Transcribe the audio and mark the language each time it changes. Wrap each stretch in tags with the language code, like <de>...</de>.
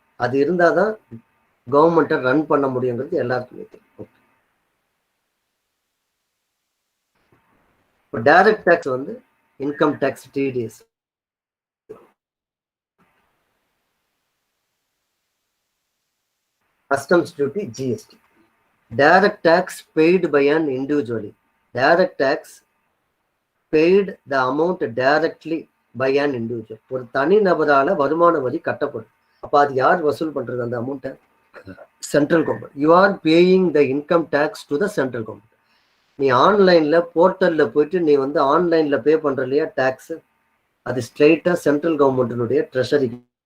<ta>அது இருந்தாதான் கவர்மெண்ட்டை ரன் பண்ண முடியுங்கிறது எல்லாருக்குமே தெரியும். இப்போ டைரக்ட் டேக்ஸ் வந்து income tax TDS, customs duty, GST.</ta> <en>Direct tax paid by an individually. Direct tax paid the amount directly by an individual.</en> <ta>ஒரு தனி நபரால வருமான வரி கட்டப்படும். அப்ப அது யார் வசூல் பண்றது அந்த அமௌண்ட்டை? Central government.</ta> <en>You are paying the income tax to the central government.</en> <ta>நீ ஆன்லைன்ல போர்ட்டல்ல போயிட்டு நீ வந்து ஆன்லைன்ல பே பண்ற இல்லையா டேக்ஸ், அது ஸ்ட்ரெயிட்டா சென்ட்ரல் கவர்மெண்ட்டினுடைய ட்ரெஷரிக்கு.</ta>